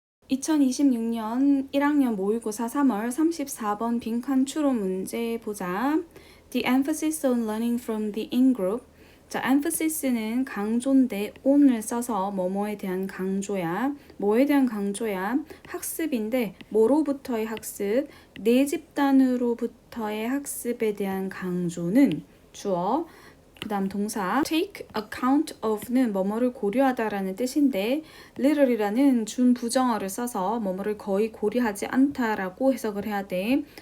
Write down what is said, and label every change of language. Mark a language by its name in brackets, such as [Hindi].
[Korean] 2026년 1학년 모의고사 3월 34번 빈칸 추론 문제 보자. [English] The emphasis on learning from the in-group. [Korean] 자, emphasis,는 강조인데 on을 써서 뭐뭐에 대한 강조야. 뭐에 대한 강조야? 학습인데 뭐로부터의 학습? 내 집단으로부터의 학습에 대한 강조는 주어. 그 다음 동사 take account of는 뭐뭐를 고려하다라는 뜻인데 little이라는 준부정어를 써서 뭐뭐를 거의 고려하지 않다라고 해석을 해야 돼.